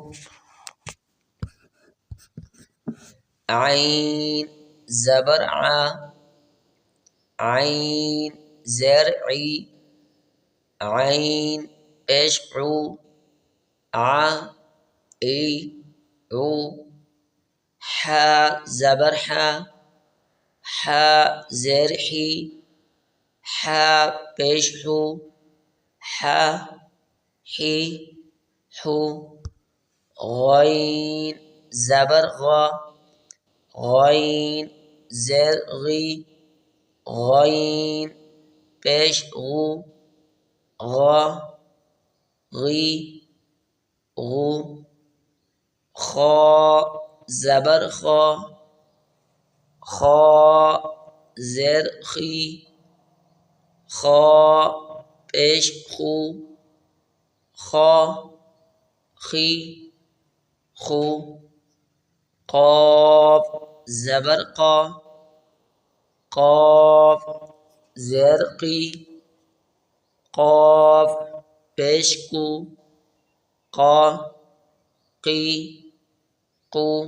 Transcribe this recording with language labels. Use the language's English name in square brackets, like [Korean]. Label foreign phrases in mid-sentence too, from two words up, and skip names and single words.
[Urdu] عین زبر ع، عین زیر عی، عین پیش عو، ع ای عو، حا زبر حا، حا زیر حی، حا پیش حو، حا حی حو، غین زبر غا، غین زیر غی، غین پیش غو، غا غی غو، خا زبر خا، خا زیر خی، خا پیش خو، خا خی خو، قاف زبر قا، قاف زیر قی، قاف پیش کو، قا قی قو،